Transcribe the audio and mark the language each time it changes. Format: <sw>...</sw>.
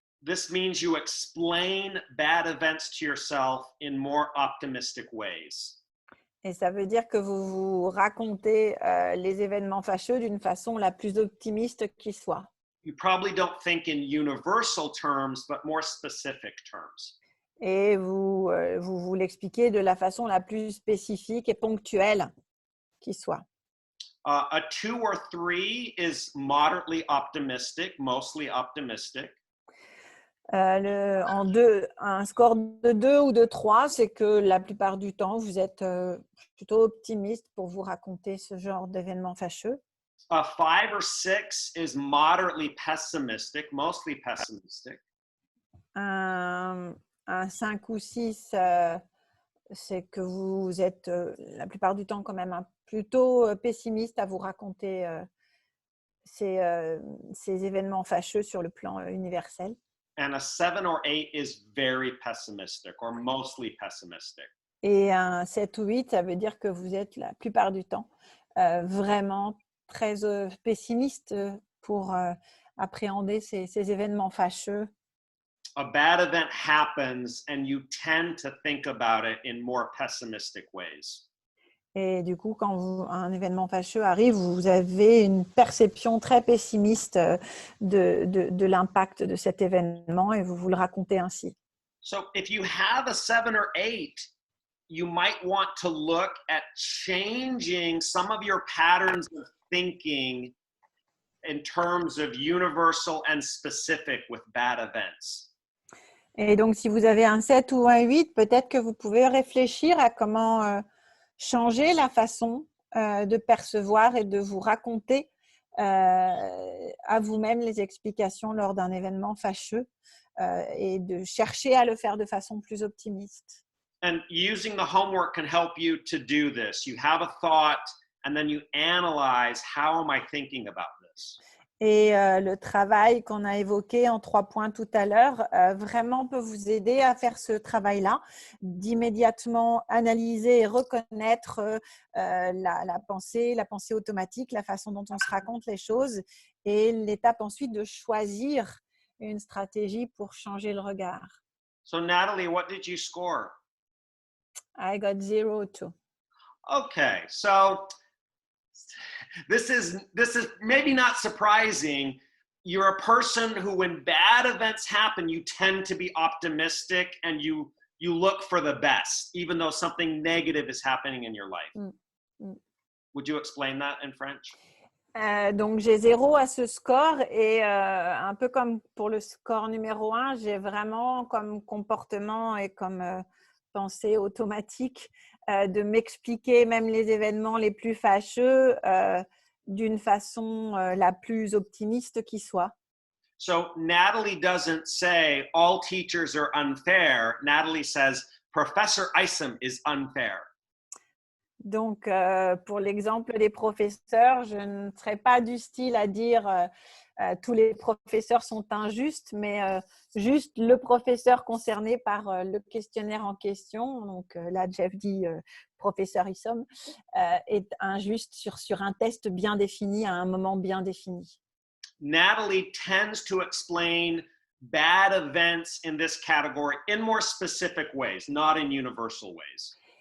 <en>This means you explain bad events to yourself in more optimistic ways.</en> <fr>Et ça veut dire que vous vous racontez les événements fâcheux d'une façon la plus optimiste qui soit.</fr> <en>You probably don't think in universal terms, but more specific terms.</en> <fr>Et vous l'expliquez de la façon la plus spécifique et ponctuelle qui soit.</fr> <en>A 2 or 3 is moderately optimistic, mostly optimistic.</en> <fr>Un score de 2 ou de 3, c'est que la plupart du temps, vous êtes plutôt optimiste pour vous raconter ce genre d'événements fâcheux.</fr> <en>A 5 or 6 is moderately pessimistic, mostly pessimistic.</en> <fr>Un 5 ou 6, c'est que vous êtes la plupart du temps quand même plutôt pessimiste à vous raconter ces événements fâcheux sur le plan universel.</fr> <en>And a 7 or 8 is very pessimistic or mostly pessimistic.</en> <fr>Et un 7 ou 8, ça veut dire que vous êtes la plupart du temps vraiment très pessimiste pour appréhender ces événements fâcheux.</fr> <en>A bad event happens and you tend to think about it in more pessimistic ways.</en> <fr>Et du coup, quand un événement fâcheux arrive, vous avez une perception très pessimiste de l'impact de cet événement et vous le racontez ainsi.</fr> <en>So if you have a 7 or 8, you might want to look at changing some of your patterns of thinking in terms of universal and specific with bad events.</en> <fr>Et donc, si vous avez un 7 ou un 8, peut-être que vous pouvez réfléchir à comment changer la façon de percevoir et de vous raconter à vous-même les explications lors d'un événement fâcheux et de chercher à le faire de façon plus optimiste.</fr> <en>And using the homework can help you to do this. You have a thought and then you analyze, how am I thinking about this?</en> <fr>Et le travail qu'on a évoqué en 3 points tout à l'heure vraiment peut vous aider à faire ce travail-là, d'immédiatement analyser et reconnaître la pensée automatique, la façon dont on se raconte les choses et l'étape ensuite de choisir une stratégie pour changer le regard.</fr> <en>So Natalie, what did you score? I got 0 too. Okay, so This is maybe not surprising. You're a person who, when bad events happen, you tend to be optimistic and you look for the best, even though something negative is happening in your life. Mm, mm. Would you explain that in French?</en> <fr>Donc, j'ai 0 à ce score et un peu comme pour le score numéro 1, j'ai vraiment comme comportement et comme pensée automatique de m'expliquer même les événements les plus fâcheux d'une façon la plus optimiste qui soit.</fr> <en>So Natalie doesn't say all teachers are unfair. Natalie says Professor Isom is unfair.</en> <fr>Donc, pour l'exemple des professeurs, je ne serais pas du style à dire tous les professeurs sont injustes, mais juste le professeur concerné par le questionnaire en question, donc là Jeff dit professeur Isom, est injuste sur un test bien défini à un moment bien défini.</fr> <en>Natalie tends to explain bad events in this category in more specific ways, not in universal ways.</en>